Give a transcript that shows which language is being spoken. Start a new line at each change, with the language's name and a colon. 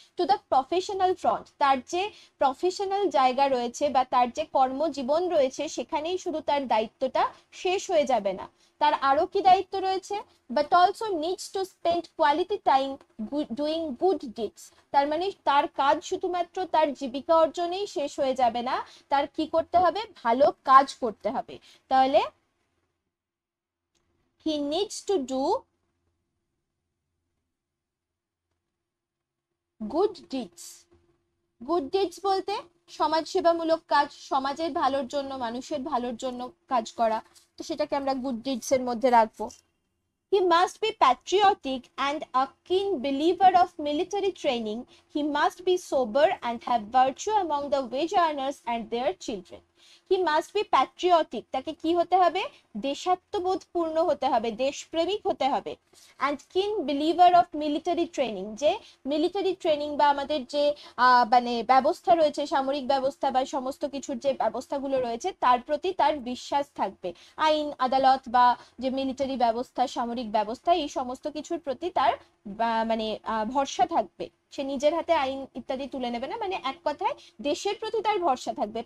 English: to the professional front,
Bangla: তার যে professional জায়গা রয়েছে বা তার যে কর্মজীবন রয়েছে সেখানেই শুধু তার দায়িত্বটা শেষ হয়ে যাবে না, তার আরো কি দায়িত্ব রয়েছে?
English: but also needs to spend quality time doing good deeds,
Bangla: তার মানে তার কাজ শুধুমাত্র তার জীবিকা অর্জনেই শেষ হয়ে যাবে না, তার কি করতে হবে? ভালো কাজ করতে হবে।
English: তাহলে he needs to do good deeds.
Bangla: good deeds বলতে সমাজ সেবামূলক কাজ, সমাজের ভালোর জন্য, মানুষের ভালোর জন্য কাজ করা, তো সেটাকে আমরা গুড ডিডস এর মধ্যে রাখবো।
English: He must be patriotic and a keen believer of military training. He must be sober and have virtue among the wage earners and their children. He must be patriotic,
Bangla: তাকে কি হতে হবে? দেশাত্মবোধ পূর্ণ হতে হবে, দেশপ্রেমিক হতে হবে।
English: and keen believer of military training,
Bangla: যে মিলিটারি ট্রেনিং বা আমাদের যে মানে ব্যবস্থা রয়েছে, সামরিক ব্যবস্থা বা সমস্ত কিছুর যে ব্যবস্থাগুলো রয়েছে তার প্রতি তার বিশ্বাস থাকবে, আইন আদালত বা যে মিলিটারি ব্যবস্থা, সামরিক ব্যবস্থা, এই সমস্ত কিছুর প্রতি তার মানে ভরসা থাকবে, সে নিজের হাতে আইন ইত্যাদি তুলে নেবে না, মানে এক কথায় দেশের প্রতি তার ভরসা থাকবে।